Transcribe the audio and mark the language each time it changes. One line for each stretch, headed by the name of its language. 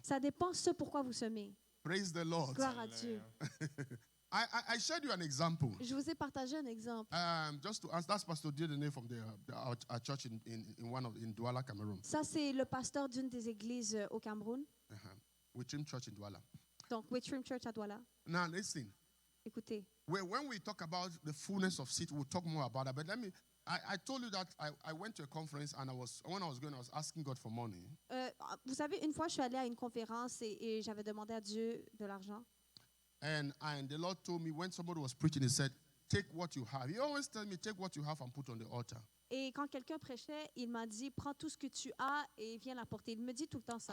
French: Ça dépend ce pourquoi vous semez.
English: Praise the Lord.
French: Gloire à Dieu.
English: I shared you an example.
French: Je vous ai partagé un exemple.
English: Just to ask, that's Pastor Diodene from our church in Douala, Cameroon.
French: Ça, c'est le pasteur d'une des églises au Cameroun.
English: Wichim Church in Douala.
French: Donc, Whitrim Church à Douala.
English: Now, listen.
French: Écoutez,
English: When we talk about the fullness of seed, we'll talk more about that. But I told you that I went to a conference and when I was going, I was asking God for money.
French: vous savez, une fois, je suis allée à une conférence et j'avais demandé à Dieu de l'argent.
English: And the Lord told me when somebody was preaching, He said, take what you have. He always tells me, take what you have and put on the altar.
French: Et quand quelqu'un prêchait, il m'a dit, prends tout ce que tu as et viens l'apporter. Il me dit tout le temps ça.